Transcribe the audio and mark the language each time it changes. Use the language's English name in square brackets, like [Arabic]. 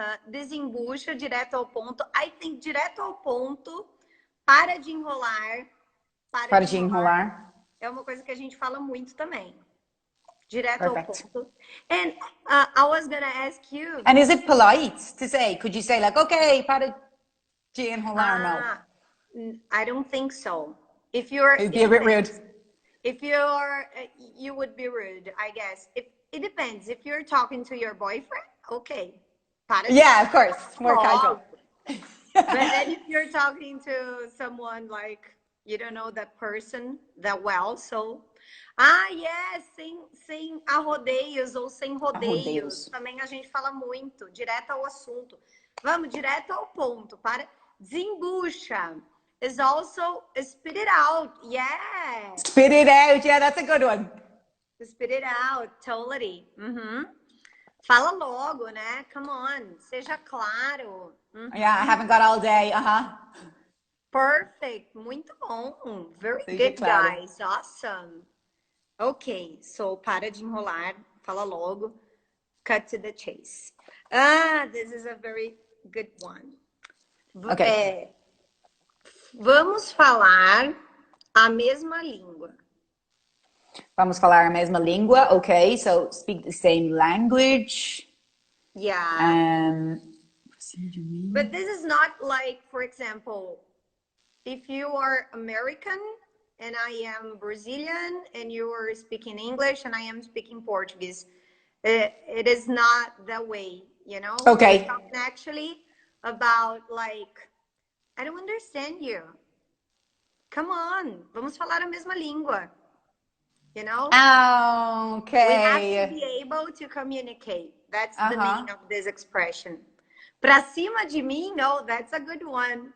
[Portuguese] Desembucha, direto ao ponto. [English] I think [Portuguese] direto ao ponto, para de enrolar. Para de enrolar. É uma coisa que a gente fala muito também. Direto [English] Perfect. [Portuguese] ao ponto. [English] And I was going to ask you. And is it polite to say? Could you say like, okay, [Portuguese] para de enrolar? [English] No. I don't think so. If you're, It'd be a bit rude. If you're, you would be rude, I guess. It depends. If you're talking to your boyfriend, okay. Yeah, of course. More casual. But then if you're talking to someone like you don't know that person that well, so yes, [Portuguese] sem arrodeios ou sem rodeios. Também a gente fala muito, direto ao assunto. Vamos direto ao ponto. Para desembucha [English] is also spit it out. Yeah. Spit it out. Yeah, that's a good one. Spit it out, totally. [Portuguese] Fala logo, né? [English] Come on, [Portuguese] seja claro. [English] Yeah, I haven't got all day. Perfect, [Portuguese] muito bom. [English] Very [Portuguese] seja [English] good, [Portuguese] claro. [English] guys. Awesome. Okay, so [Portuguese] para de enrolar, fala logo. [English] Cut to the chase. This is a very good one. Okay. [Portuguese] Vamos falar a mesma língua. Vamos falar a mesma língua. [English] Okay, so speak the same language. Yeah. But this is not like, for example, if you are American and I am Brazilian and you are speaking English and I am speaking Portuguese, it is not that way, you know? Okay. We're talking actually about like, I don't understand you. Come on, [Portuguese] vamos falar a mesma língua. [English] You know? Okay. We have to be able to communicate. That's the meaning of this expression. [Portuguese] Pra cima de mim, [English] no, that's a good one.